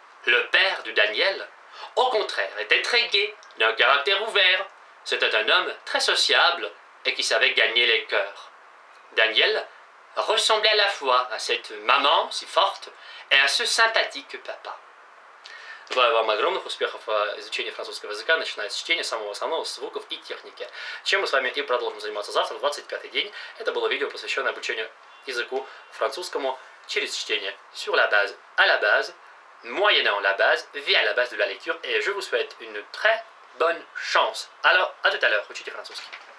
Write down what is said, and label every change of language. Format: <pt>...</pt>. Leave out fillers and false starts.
<fr>Le père de Daniel, au contraire, était très gai, d'un caractère ouvert. C'était un homme très sociable et qui savait gagner les cœurs. Daniel ressemblait à la fois à cette maman si forte et à ce sympathique papa.</fr> <ru>Желаю вам огромных успехов в изучении французского языка, начиная с чтения самого основного, звуков и техники. Чем мы с вами и продолжим заниматься завтра, 25-й день. Это было видео, посвященное обучению языку французскому через чтение</ru> <fr>sur la base, à la base, moyennant la base, via la base de la lecture. Et je vous souhaite une très bonne chance. Alors, à tout à l'heure,</fr> <ru>учите французский.</ru>